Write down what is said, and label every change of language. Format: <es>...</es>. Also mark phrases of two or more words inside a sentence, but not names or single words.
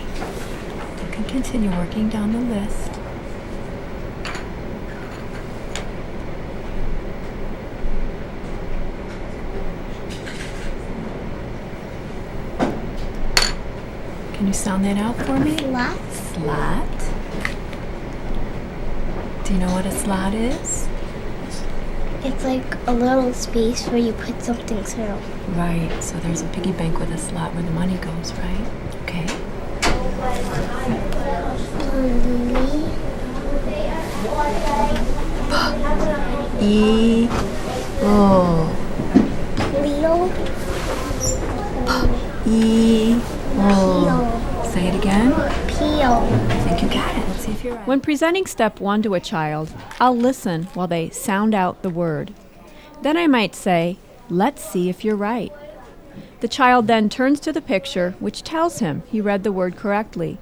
<en>You can continue working down the list. Can you sound that out for me? Slot. Slot. Do you know what a slot is? It's like a little space where you put something through. Right, so there's a piggy bank with a slot where the money goes, right? Okay. E. O. Leo. E. O. Say it again. Peel. I think you got it. Let's see if you're right. When presenting step 1 to a child, I'll listen while they sound out the word. Then I might say, let's see if you're right. The child then turns to the picture, which tells him he read the word correctly.</en>